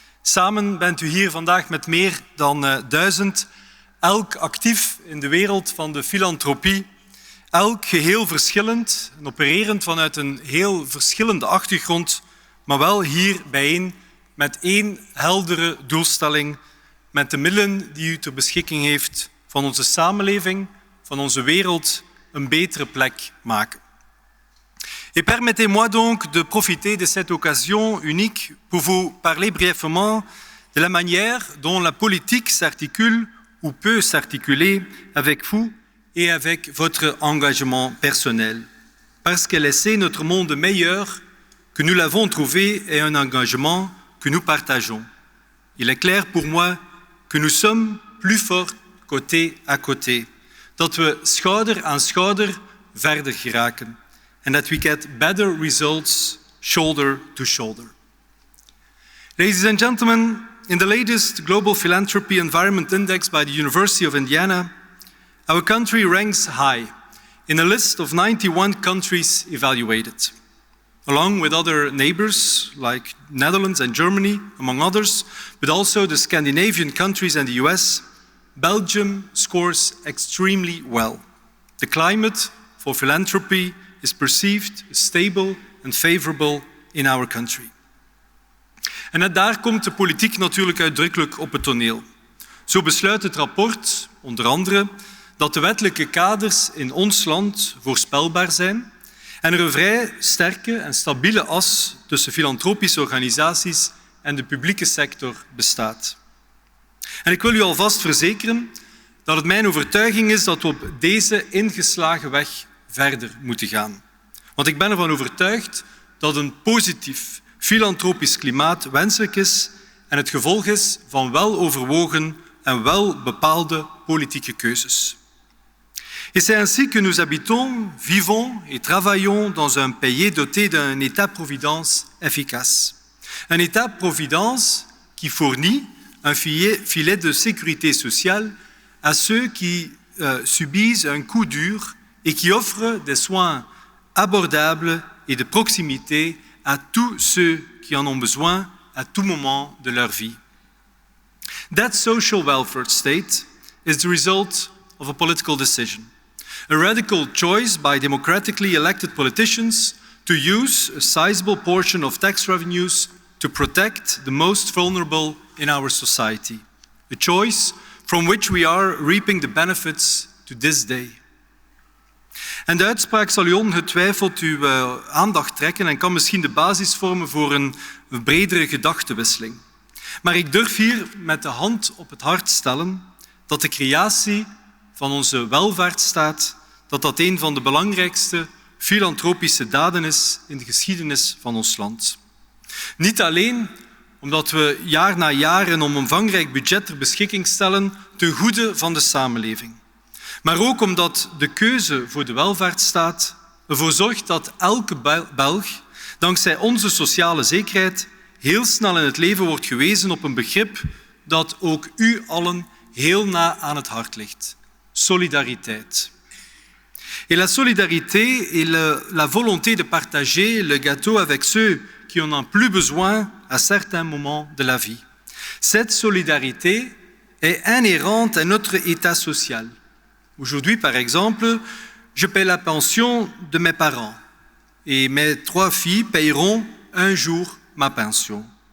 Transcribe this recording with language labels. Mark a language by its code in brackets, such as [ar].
[nl] Samen bent u hier vandaag met meer dan 1000, elk actief in de wereld van de filantropie, elk geheel verschillend en opererend vanuit een heel verschillende achtergrond, maar wel hier bijeen met één heldere doelstelling, met de middelen die u ter beschikking heeft van onze samenleving, van onze wereld, een betere plek maken. [fr] Et permettez-moi donc de profiter de cette occasion unique pour vous parler brièvement de la manière dont la politique s'articule ou peut s'articuler avec vous et avec votre engagement personnel. Parce que laisser notre monde meilleur que nous l'avons trouvé est un engagement que nous partageons. Il est clair pour moi que nous sommes plus forts côté à côté. [nl] Dat we schouder aan schouder verder geraken. [en] And that we get better results shoulder to shoulder. Ladies and gentlemen, in the latest Global Philanthropy Environment Index by the University of Indiana, our country ranks high in a list of 91 countries evaluated. Along with other neighbors like Netherlands and Germany, among others, but also the Scandinavian countries and the US, Belgium scores extremely well. The climate for philanthropy is perceived as stable and favorable in our country. [nl] En net daar komt de politiek natuurlijk uitdrukkelijk op het toneel. Zo besluit het rapport, onder andere, dat de wettelijke kaders in ons land voorspelbaar zijn en er een vrij sterke en stabiele as tussen filantropische organisaties en de publieke sector bestaat. En ik wil u alvast verzekeren dat het mijn overtuiging is dat we op deze ingeslagen weg verder moeten gaan. Want ik ben ervan overtuigd dat een positief filantropisch klimaat wenselijk is en het gevolg is van weloverwogen en welbepaalde politieke keuzes. [fr] Et c'est ainsi que nous habitons, vivons et travaillons dans un pays doté d'un État-providence efficace. Un État-providence qui fournit un filet de sécurité sociale à ceux qui subissent un coup dur et qui offre des soins abordables et de proximité à tous ceux qui en ont besoin à tout moment de leur vie. [en] That social welfare state is the result of a political decision, a radical choice by democratically elected politicians to use a sizable portion of tax revenues to protect the most vulnerable in our society, a choice from which we are reaping the benefits to this day. [nl] En de uitspraak zal u ongetwijfeld uw aandacht trekken en kan misschien de basis vormen voor een bredere gedachtenwisseling. Maar ik durf hier met de hand op het hart stellen dat de creatie van onze welvaartsstaat, dat een van de belangrijkste filantropische daden is in de geschiedenis van ons land. Niet alleen omdat we jaar na jaar een omvangrijk budget ter beschikking stellen ten goede van de samenleving. Maar ook omdat de keuze voor de welvaartsstaat ervoor zorgt dat elke Belg, dankzij onze sociale zekerheid, heel snel in het leven wordt gewezen op een begrip dat ook u allen heel na aan het hart ligt. Solidariteit. [fr] Et la solidarité est la volonté de partager le gâteau avec ceux qui en ont plus besoin à certains moments de la vie. Cette solidarité est inhérente à notre état social. Aujourd'hui, par exemple, je paie la pension de mes parents et mes 3 filles paieront un jour ma pension.